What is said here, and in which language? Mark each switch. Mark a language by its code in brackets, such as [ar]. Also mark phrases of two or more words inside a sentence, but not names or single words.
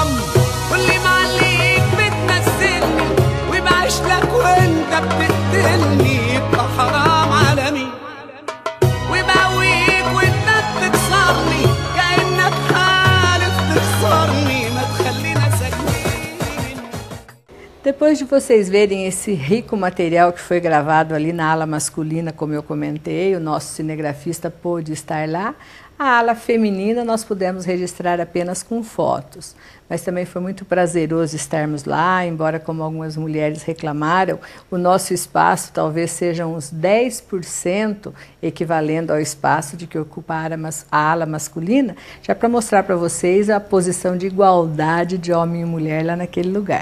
[ar] واللي معليك بتمثلني وبعيش لك وانت بتقتلني، يبقى حرام على مين؟ وبقويك وانت بتكسرني كأنك حالف تخسرني، ما تخلينا ساكتين. [pt] Depois de vocês verem esse rico material que foi gravado ali na ala masculina, como eu comentei, o nosso cinegrafista pôde estar lá, a ala feminina nós pudemos registrar apenas com fotos. Mas também foi muito prazeroso estarmos lá, embora como algumas mulheres reclamaram, o nosso espaço talvez seja uns 10% equivalendo ao espaço de que ocupa a ala masculina, já para mostrar para vocês a posição de igualdade de homem e mulher lá naquele lugar.